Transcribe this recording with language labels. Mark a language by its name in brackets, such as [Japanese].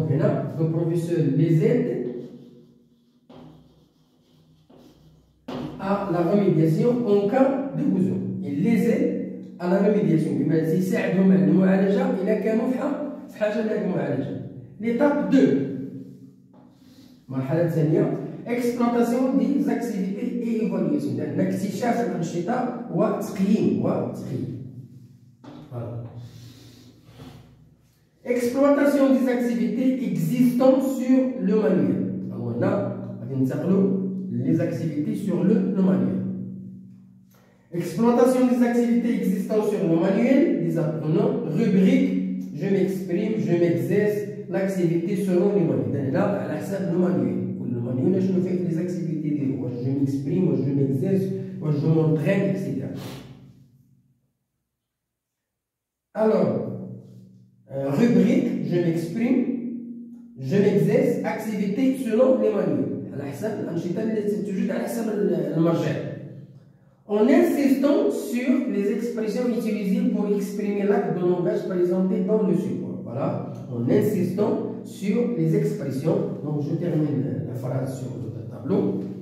[French] Donc là, le professeur les aide à la remédiation en cas de besoin. Il les aide à la remédiation. [Arabic] بمعنى يساعدهم على المعالجة إذا كانوا في حاجة لهذه المعالجة. [French] L'étape 2. [Arabic] المرحلة الثانية [French] exploitation des activités et évaluation. [Arabic] يعني اكتشاف الأنشطة وتقييم. [French] Voilà. Exploitation des activités existantes sur le manuel. Alors là, on va les activités sur le manuel. Exploitation des activités existantes sur le manuel des apprenants. Rubrique, je m'exprime, je m'exerce, l'activité selon le manuel. Là, à la salle, le manuel. Le manuel, je fais les activités. Je m'exprime, je m'exerce, je m'entraîne, etc. Alors, rubrique, je m'exprime, je m'exerce, activité selon les manuels. [Arabic] على حسب الأنشطة التي توجد على حسب المرجع. [French] En insistant sur les expressions utilisées pour exprimer l'acte de langage présenté dans le support. Voilà, en insistant sur les expressions. Donc, je termine la phrase sur le tableau.